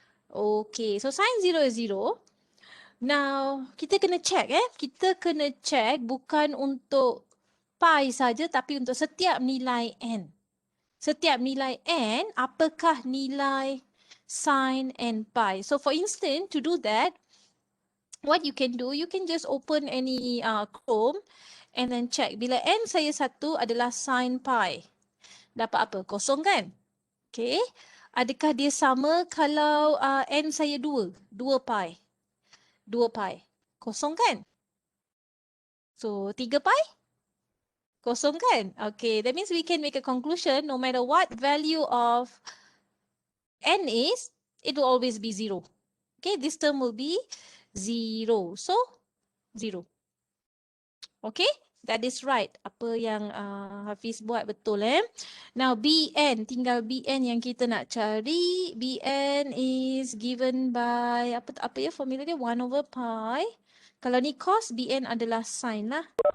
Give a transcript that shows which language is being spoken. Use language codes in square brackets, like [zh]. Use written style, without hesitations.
[en] Okay, so sine 0 is 0. [ms] Now, kita kena check Kita kena check bukan untuk pi saja tapi untuk setiap nilai n. Setiap nilai n, apakah nilai sin n pi? [en] So for instance, to do that, what you can do, you can just open any Chrome and then check. [ms] Bila n saya 1 adalah sin pi. Dapat apa? Kosong kan? Okay. Adakah dia sama kalau n saya 2? 2 pi. 2 pi. Kosong kan? [en] So 3 pi? [ms] Kosong kan? [en] Okay, that means we can make a conclusion no matter what value of n is, it will always be 0. Okay, this term will be 0. So 0. Okay, that is right. [ms] Apa yang Hafiz buat betul Now Bn, tinggal Bn yang kita nak cari. [en] Bn is given by [ms] apa ya formula dia [en] 1 over pi. [ms] Kalau ni cos, Bn adalah sin lah.